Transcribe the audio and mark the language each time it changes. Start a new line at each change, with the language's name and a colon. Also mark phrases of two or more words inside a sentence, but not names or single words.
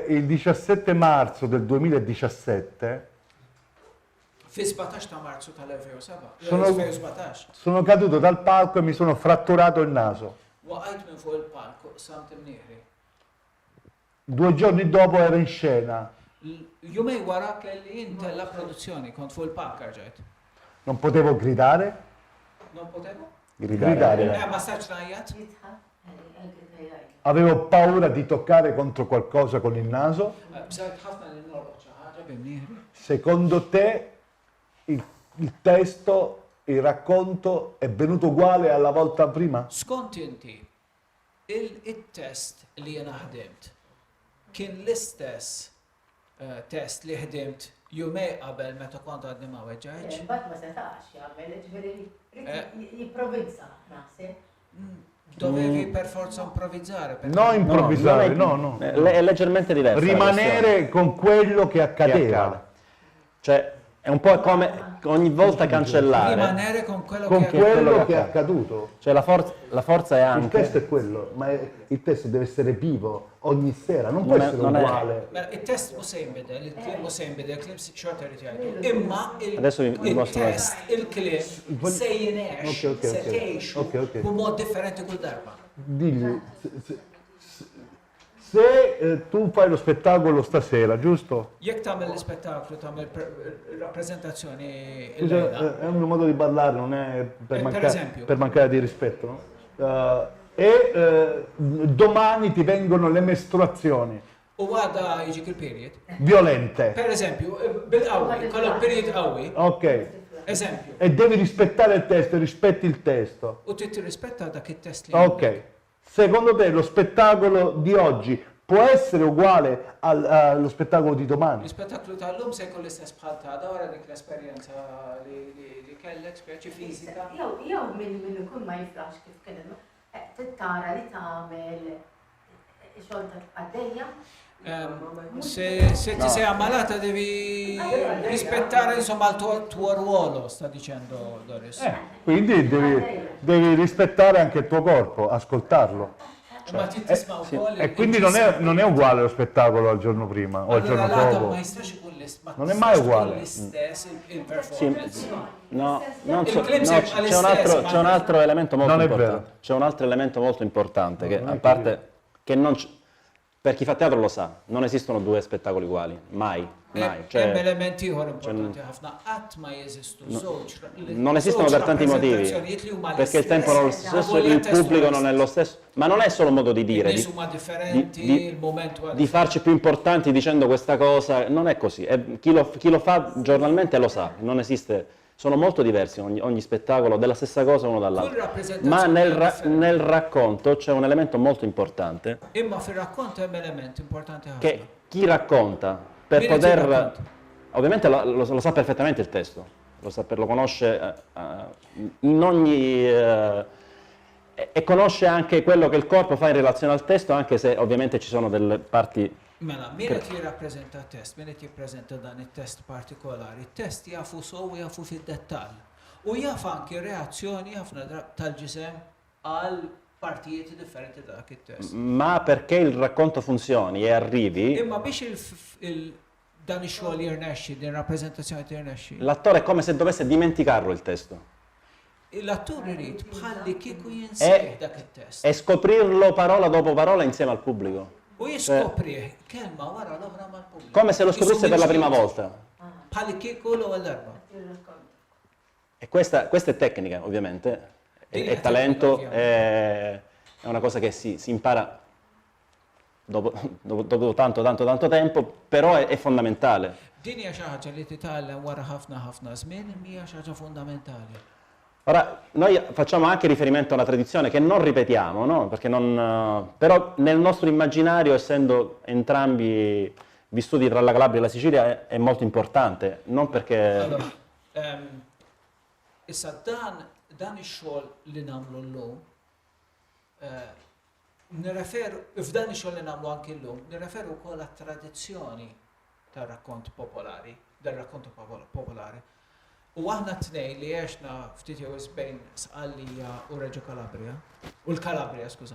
Italian: Il 17 marzo del 2017
Maltese: Fi 17 ta' Marzu tal-2017.
Italian: sono caduto dal palco e mi sono fratturato il naso.
Maltese: Waqajt minn fuq il-palko, samt imnieħri.
Italian: 2 giorni dopo ero in scena.
Maltese: Jumej wara kelli inta la produzzjoni, kont fuq il-palk ġejt.
Italian: Non potevo gridare. Non potevo? Gridare.
Maltese: Ma staċ najjat?
Italian: Avevo paura di toccare contro qualcosa con il naso.
Maltese: Bżajt ħafna li norroċ ħaġa bimnieħri.
Italian: Secondo te il testo, il racconto è venuto uguale alla volta prima?
Maltese: Skont inti, il-test li jena ħdimt kien l-istess test li ħdimt jumej qabel meta kont għadni ma weġġajċ? Bat ma setax jagħmel, ġifieri jipprovvizza naħseb.
Italian: Dovevi per forza improvvisare. No, improvvisare, no. È leggermente diverso. Rimanere con quello che accadeva. Cioè, è un po' come ogni volta cancellare. Rimanere con quello che è accaduto. Cioè la forza è anche... Il testo è quello, ma il testo deve essere vivo ogni sera, non può essere uguale.
Maltese: Il test mhux se jinbidel, il-kliem mhux se jinbidel, il-kliem xorta jrid jgħidu. Imma il-test, il-kliem se jinex, se tgħixu b'mod differenti kull darba.
Italian: Digli, se tu fai lo spettacolo stasera, giusto?
Maltese: Jekk tagħmel l-ispettaklu, tagħmel rappresentazzjoni
Italian: Scusa, è un modo di parlare, non è esempio. per mancare di rispetto, no? Domani ti vengono le mestruazioni.
Maltese: U għada jiġik il-period.
Italian: Violente. Per esempio,
Maltese: bil-qawwi, kollok period qawwi.
Italian: Ok. Esempio. E devi rispettare il testo, rispetti il testo.
Maltese: U trid tirrispetta dak it-test li.
Italian: Ok. Secondo te lo spettacolo di oggi può essere uguale allo spettacolo di domani? Lo spettacolo
Maltese: tal-lum se jkun l-istess bħal ta' wara dik l-esperjenza li kellek speċi fizika. Jew minn ikun ma jiflax kif kien tittara li tagħmel xogħol għaddejja.
Italian: Se ti sei ammalata devi rispettare insomma il tuo ruolo, sta dicendo Doris. Quindi devi rispettare anche il tuo corpo, ascoltarlo. E quindi non è uguale lo spettacolo al giorno prima o al giorno dopo. Non è mai uguale. No, c'è un altro elemento molto importante. C'è un altro elemento molto importante che a parte che non per chi fa teatro lo sa, non esistono 2 spettacoli uguali, mai.
Maltese: Cioè, elementi importanti ħafna qatt ma jeżistu
Italian: non esistono per tanti motivi, perché il tempo non è lo stesso, il pubblico non è lo stesso, ma non è solo un modo di dire, di farci più importanti dicendo questa cosa, non è così. Chi lo fa giornalmente lo sa, non esiste. Sono molto diversi ogni spettacolo, della stessa cosa uno dall'altro. Ma nel racconto c'è un elemento molto importante.
Maltese: Imma fil
Italian: racconto è un elemento importante che chi racconta per poter... Ovviamente lo sa perfettamente il testo, lo conosce in ogni... e conosce anche quello che il corpo fa in relazione al testo, anche se ovviamente ci sono delle parti...
Maltese: Mela, min qed jirrappreżenta t-test, min qed jippreżenta dan it-test partikolari, it-test jafu sew jafu fid-dettall. U jaf anke reazzjoni ħafna tal-ġisem għal partijiet differenti ta' dak it-test.
Italian: Ma perché il racconto funzioni e arrivi...
Maltese: Imma biex Dan ix-xogħol jirnexxi, din rappreżentazzjoni tirnexxi.
Italian: L'attore è come se dovesse dimenticarlo il testo
Maltese: L-attur irid bħalli kieku jinsejh dak it-test.
Italian: e scoprirlo parola dopo parola insieme al pubblico.
Maltese: U jiskoprih kelma wara l-oħra mal-pubbliku.
Italian: Come se lo scoprisse per la prima volta.
Maltese: Bħalli kieku l-ewwel darba.
Italian: E questa è tecnica, ovviamente, è talento, è una cosa che si impara dopo tanto tempo, però è fondamentale.
Maltese: Din hija xi ħaġa li titgħallem wara ħafna żmien hija xi ħaġa fundamentali.
Italian: Ora, noi facciamo anche riferimento a una tradizione che non ripetiamo, no? Perché però nel nostro immaginario, essendo entrambi vissuti tra la Calabria e la Sicilia, è molto importante, non perché... Allora,
Maltese: issa dan ix-xogħol li nagħmlu llum, f'dan ix-xogħol li nagħmlu anke llum, nirreferu wkoll għat-tradizzjoni tar-rakkont popolari, dar-rakkont popolari. U aħna t-tnejn li għexna ftit jew bejn Sqallija u Reġo Calabria, u l-Calabria, skużaw.